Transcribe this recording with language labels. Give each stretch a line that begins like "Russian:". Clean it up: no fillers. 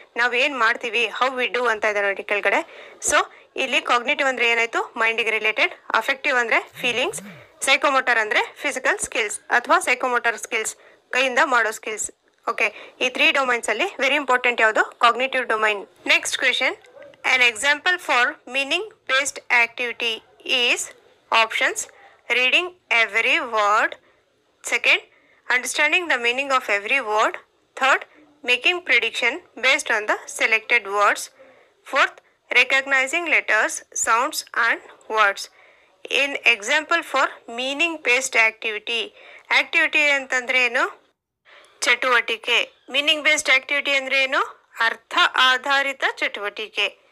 Kannada: ನಾವ್ ಏನ್ ಮಾಡ್ತೀವಿ, ಹೌ ವಿ ಡೂ ಅಂತ ಇದೆ ನೋಡಿ ಕೆಳಗಡೆ. ಸೊ ಇಲ್ಲಿ ಕಾಗ್ನಿಟಿವ್ ಅಂದ್ರೆ ಏನಾಯ್ತು, ಮೈಂಡ್ ಗೆ ರಿಲೇಟೆಡ್. ಅಫೆಕ್ಟಿವ್ ಅಂದ್ರೆ ಫೀಲಿಂಗ್ಸ್, ಸೈಕೋಮೋಟರ್ ಅಂದ್ರೆ ಫಿಸಿಕಲ್ ಸ್ಕಿಲ್ಸ್ ಅಥವಾ ಸೈಕೋಮೋಟರ್ ಸ್ಕಿಲ್ಸ್, ಕೈಯಿಂದ ಮಾಡೋ ಸ್ಕಿಲ್ಸ್. ಓಕೆ, ಈ 3 ಡೊಮೈನ್ಸ್ ಅಲ್ಲಿ ವೆರಿ ಇಂಪಾರ್ಟೆಂಟ್ ಯಾವುದು, cognitive domain.
English: Next question, an example for meaning based activity is options: reading every word, second, understanding the meaning of every word, third, making prediction based on the selected words, fourth, recognizing letters, sounds and words. In example for meaning based activity
Kannada: ಅಂತಂದ್ರೆ ಏನು, ಚಟುವಟಿಕೆ. Meaning based activity ಅಂದ್ರೆ ಏನು, ಅರ್ಥ ಆಧಾರಿತ ಚಟುವಟಿಕೆ.